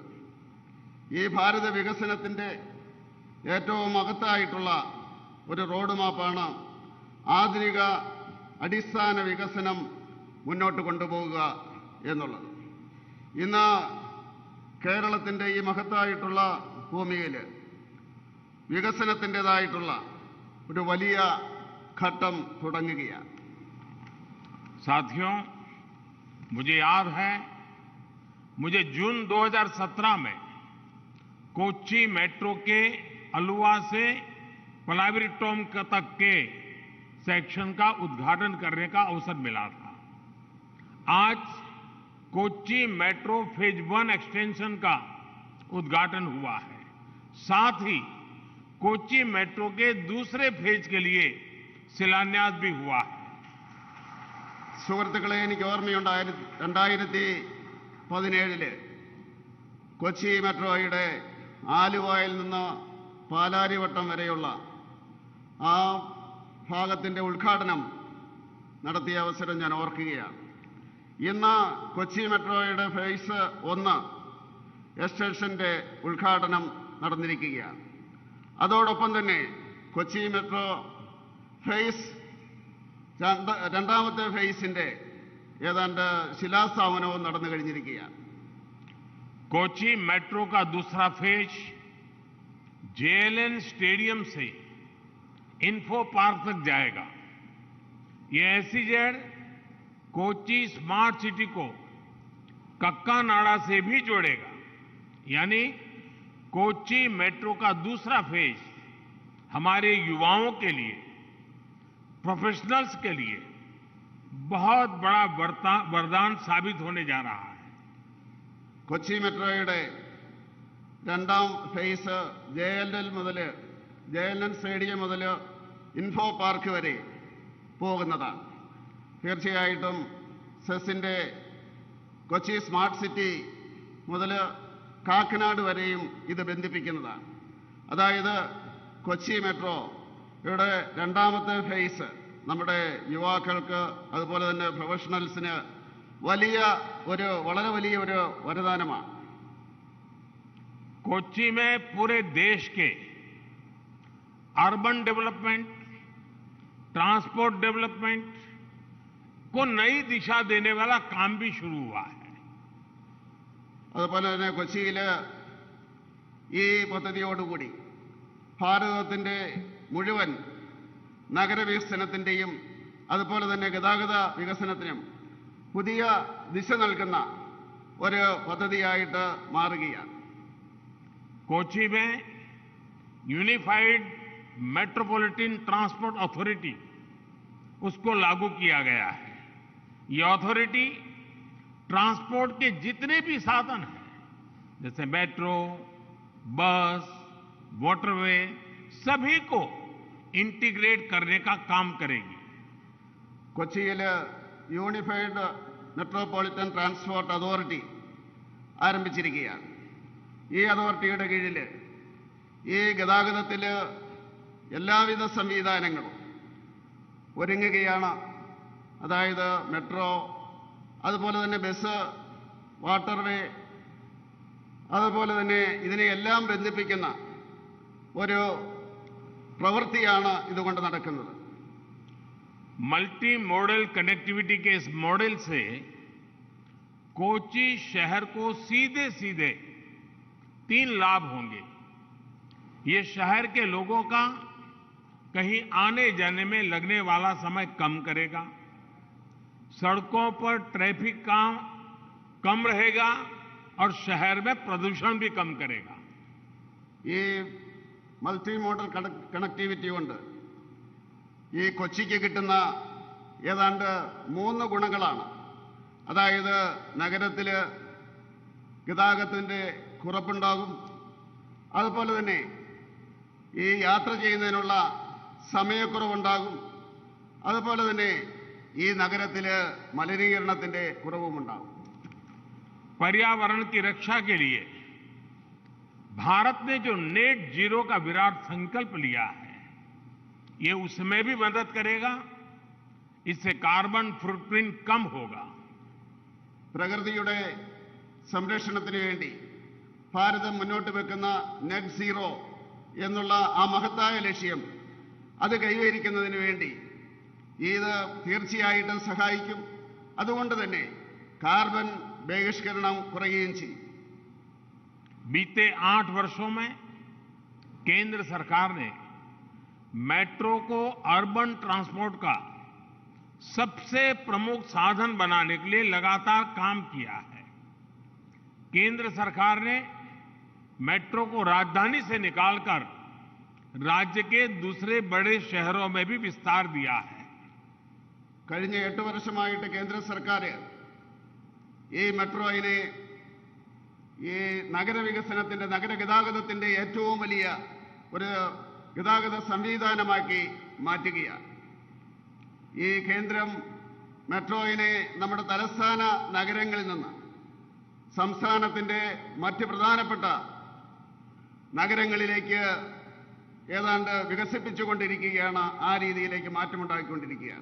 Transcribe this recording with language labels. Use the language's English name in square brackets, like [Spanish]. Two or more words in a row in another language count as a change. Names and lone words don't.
[Malayalam] ഈ ഭാരത വികസനത്തിൻ്റെ ഏറ്റവും മഹത്തായിട്ടുള്ള ഒരു റോഡ് മാപ്പാണ് ആധുനിക അടിസ്ഥാന വികസനം മുന്നോട്ട് കൊണ്ടുപോകുക എന്നുള്ളത്. ഇന്ന് കേരളത്തിൻ്റെ ഈ മഹത്തായിട്ടുള്ള ഭൂമിയിൽ വികസനത്തിൻ്റെതായിട്ടുള്ള ഒരു വലിയ ഘട്ടം തുടങ്ങുകയാണ്. [Hindi] साथियों, मुझे याद है, मुझे जून 2017 में कोच्चि मेट्रो के अलुवा से पलाविरिट्टोम तक के सेक्शन का उद्घाटन करने का अवसर मिला था। आज कोच्चि मेट्रो [English] phase 1 extension [Hindi] का उद्घाटन हुआ है। साथ ही कोच्चि मेट्रो के दूसरे फेज के लिए शिलान्यास भी हुआ है। [Malayalam] സുഹൃത്തുക്കളെ, എനിക്ക് ഓർമ്മയുണ്ട് 2017 കൊച്ചി മെട്രോയുടെ ആലുവായിൽ നിന്ന് പാലാരിവട്ടം വരെയുള്ള ആ ഭാഗത്തിൻ്റെ ഉദ്ഘാടനം നടത്തിയ അവസരം ഞാൻ ഓർക്കുകയാണ്. ഇന്ന് കൊച്ചി മെട്രോയുടെ [English] phase 1 extension's [Malayalam] ഉദ്ഘാടനം നടന്നിരിക്കുകയാണ്. അതോടൊപ്പം തന്നെ കൊച്ചി മെട്രോ ഫേസ് രണ്ടാമത്തെ ഫേസിൻ്റെ ഏതാണ്ട് ശിലാസ്ഥാപനവും നടന്നു കഴിഞ്ഞിരിക്കുകയാണ്. [Hindi] कोच्चि मेट्रो का दूसरा फेज जेएलएन स्टेडियम से इन्फो पार्क तक जाएगा। ये एसईजेड कोच्चि स्मार्ट सिटी को कक्कानाडा से भी जोड़ेगा। यानी कोच्चि मेट्रो का दूसरा फेज हमारे युवाओं के लिए, प्रोफेशनल्स के लिए बहुत बड़ा वरदान साबित होने जा रहा है। [Malayalam] കൊച്ചി മെട്രോയുടെ രണ്ടാം ഫേസ് ജെഎൽഎൻ സ്റ്റേഡിയം മുതൽ ഇൻഫോ പാർക്ക് വരെ പോകുന്നതാണ്. തീർച്ചയായിട്ടും സെസിൻ്റെ കൊച്ചി സ്മാർട്ട് സിറ്റി മുതൽ കാക്കനാട് വരെയും ഇത് ബന്ധിപ്പിക്കുന്നതാണ്. അതായത് കൊച്ചി മെട്രോയുടെ രണ്ടാമത്തെ ഫേസ് നമ്മുടെ യുവാക്കൾക്ക് അതുപോലെ തന്നെ പ്രൊഫഷണൽസിന് വളരെ വലിയ ഒരു വരദാനമാണ്. [Hindi] कोच्चि में पूरे देश के [English] urban development, transport development [Hindi] को नई दिशा देने वाला काम भी शुरू हुआ है. [Malayalam] അതുപോലെ തന്നെ കൊച്ചിയിൽ ഈ പദ്ധതിയോടുകൂടി ഭാരതത്തിൻ്റെ മുഴുവൻ നഗരവികസനത്തിൻ്റെയും അതുപോലെ തന്നെ ഗതാഗത വികസനത്തിനും പുതിയ ദിശ നൽകുന്ന ഒരു പദ്ധതിയായിട്ട് മാറുകയാണ്. [Hindi] कोच्चि में यूनिफाइड मेट्रोपॉलिटन ट्रांसपोर्ट अथॉरिटी उसको लागू किया गया है। ये अथॉरिटी ट्रांसपोर्ट के जितने भी साधन हैं जैसे मेट्रो, बस, वाटरवे सभी को इंटीग्रेट करने का काम करेगी. [Malayalam] കൊച്ചിയിൽ യൂണിഫൈഡ് മെട്രോപൊളിറ്റൻ ട്രാൻസ്പോർട്ട് അതോറിറ്റി ആരംഭിച്ചിരിക്കുകയാണ്. ഈ അതോറിറ്റിയുടെ കീഴിൽ ഈ ഗതാഗതത്തിൽ എല്ലാവിധ സംവിധാനങ്ങളും ഒരുങ്ങുകയാണ്. അതായത് മെട്രോ, അതുപോലെ തന്നെ ബസ്, വാട്ടർവേ, അതുപോലെ തന്നെ ഇതിനെയെല്ലാം ബന്ധിപ്പിക്കുന്ന ഒരു പ്രവൃത്തിയാണ് ഇതുകൊണ്ട് നടക്കുന്നത്. [English] multi modal connectivity [Hindi] के इस मॉडल से कोच्चि शहर को सीधे सीधे 3 लाभ होंगे. ये शहर के लोगों का कहीं आने जाने में लगने वाला समय कम करेगा, सड़कों पर ट्रैफिक का कम रहेगा और शहर में प्रदूषण भी कम करेगा. [Malayalam] ये [English] multi modal connectivity [Malayalam] കൊണ്ട് ഈ കൊച്ചിക്ക് കിട്ടുന്ന ഏതാണ്ട് 3 ഗുണങ്ങളാണ്. അതായത് നഗരത്തിൽ ഗതാഗതത്തിൻ്റെ കുറവുണ്ടാകും, അതുപോലെ തന്നെ ഈ യാത്ര ചെയ്യുന്നതിനുള്ള സമയക്കുറവുണ്ടാകും, അതുപോലെ തന്നെ ഈ നഗരത്തിൽ മലിനീകരണത്തിൻ്റെ കുറവുമുണ്ടാകും. [Hindi] पर्यावरण की रक्षा के लिए भारत ने जो [English] net zero [Hindi] का विराट संकल्प लिया है, ये उसमें भी मदद करेगा. इससे [English] carbon footprint [Hindi] कम होगा. [Malayalam] പ്രകൃതിയുടെ സംരക്ഷണത്തിന് വേണ്ടി ഭാരതം മുന്നോട്ട് വെക്കുന്ന [English] net zero [Malayalam] എന്നുള്ള ആ മഹത്തായ ലക്ഷ്യം അത് കൈവരിക്കുന്നതിന് വേണ്ടി ഇത് തീർച്ചയായിട്ടും സഹായിക്കും. അതുകൊണ്ട് തന്നെ കാർബൺ ബഹിഷ്കരണം കുറയുകയും ചെയ്യും. [Hindi] बीते 8 वर्षों में केंद्र सरकार ने मेट्रो को [English] urban transport [Hindi] का सबसे प्रमुख साधन बनाने के लिए लगातार काम किया है. केंद्र सरकार ने मेट्रो को राजधानी से निकालकर राज्य के दूसरे बड़े शहरों में भी विस्तार दिया है. [Malayalam] കഴിഞ്ഞ 8 വർഷമായിട്ട് കേന്ദ്ര സർക്കാർ ഈ മെട്രോയിനെ ഈ നഗരവികസനത്തിൻ്റെ നഗരഗതാഗതത്തിൻ്റെ ഏറ്റവും വലിയ ഒരു ഗതാഗത സംവിധാനമാക്കി മാറ്റുകയാണ്. ഈ കേന്ദ്രം മെട്രോയിനെ നമ്മുടെ തലസ്ഥാന നഗരങ്ങളിൽ നിന്ന് സംസ്ഥാനത്തിൻ്റെ മറ്റ് പ്രധാനപ്പെട്ട നഗരങ്ങളിലേക്ക് ഏതാണ്ട് വികസിപ്പിച്ചുകൊണ്ടിരിക്കുകയാണ്, ആ രീതിയിലേക്ക് മാറ്റമുണ്ടാക്കിക്കൊണ്ടിരിക്കുകയാണ്.